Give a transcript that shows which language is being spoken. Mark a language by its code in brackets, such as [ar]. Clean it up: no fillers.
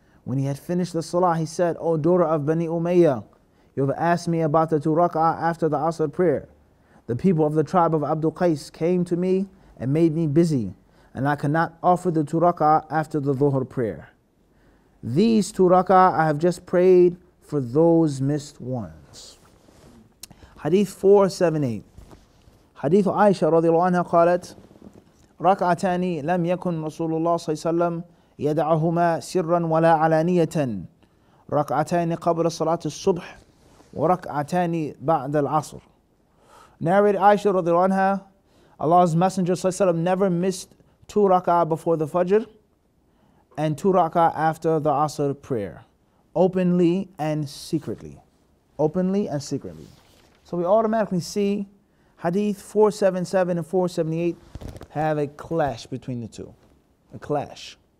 [en] When he had finished the salah, he said, O daughter of Bani Umayyah, you have asked me about the 2 rak'ah after the Asr prayer. The people of the tribe of Abdul Qais came to me and made me busy, and I could not offer the 2 rak'ah after the Dhuhr prayer. These 2 rak'ah I have just prayed for those missed ones. Hadith 478. [ar] Hadith Aisha radiallahu anha قالت ركعتان لم يكن رسول الله صلى الله عليه وسلم يدعهما سرا ولا علانية ركعتان قبل صلاة الصبح وركعتان بعد العصر. [en] Narrated Aisha radiallahu anha, Allah's Messenger [ar] صلى الله عليه وسلم [en] never missed 2 rak'ah before the Fajr and 2 rak'ah after the Asr prayer, openly and secretly. Openly and secretly. So we automatically see Hadith 477 and 478 have a clash between the 2. A clash.